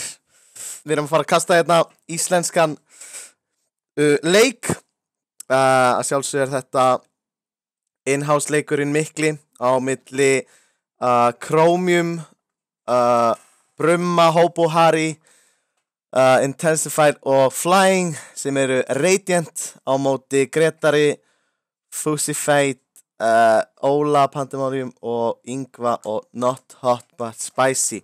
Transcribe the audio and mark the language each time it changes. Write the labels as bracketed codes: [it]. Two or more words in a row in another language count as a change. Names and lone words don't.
[is] Við erum að fara að kasta hérna íslenskan leik. Að sjálfsögðu þetta in-house leikurinn mikli á milli Chromium, Brumma, Hobo Hari, Intensified og Flying sem eru Radiant á móti Gretari, Fusified, Óla, Pandemonium og Yngva og Not Hot But Spicy.